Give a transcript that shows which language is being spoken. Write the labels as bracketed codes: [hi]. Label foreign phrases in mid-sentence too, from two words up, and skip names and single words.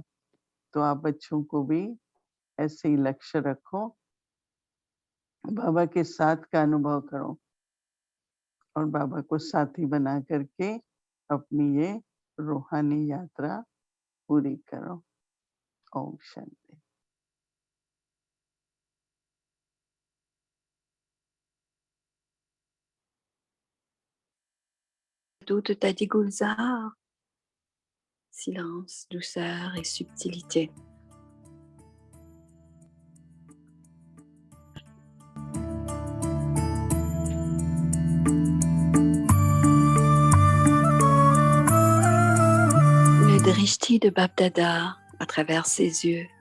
[hi] तो आप बच्चों को भी ऐसे ही लक्ष्य रखो, बाबा के साथ का अनुभव करो और बाबा को साथी बना करके अपनी ये रूहानी यात्रा पूरी करो। ओम शांति। [fr] Doux de Dadi Gulzar. Silence, douceur et subtilité. Le drishti de Bab-Dada à travers ses yeux.